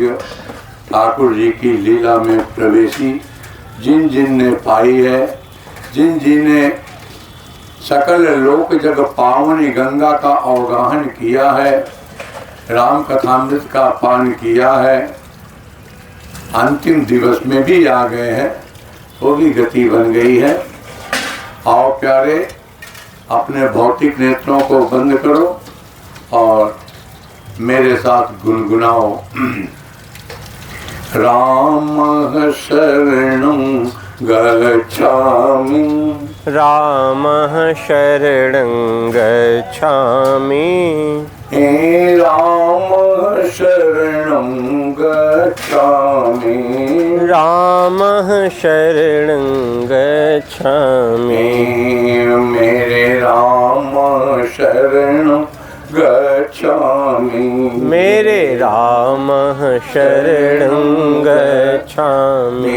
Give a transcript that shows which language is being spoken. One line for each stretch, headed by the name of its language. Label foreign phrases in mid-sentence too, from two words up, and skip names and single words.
Hindi: ठाकुर जी की लीला में प्रवेशी जिन जिन ने पाई है, जिन जिन ने सकल लोक जग पावनी गंगा का अवगाहन किया है, राम कथामृत का पान किया है, अंतिम दिवस में भी आ गए हैं, वो भी गति बन गई है। आओ प्यारे, अपने भौतिक नेत्रों को बंद करो और मेरे साथ गुनगुनाओ।
Sanskrit: राम शरणं गच्छामि, राम शरणं गच्छामि, हे राम शरणं गच्छामि, राम शरणं गच्छामि, मेरे राम शरणं गच्छामि, मेरे राम शरणं गच्छामि,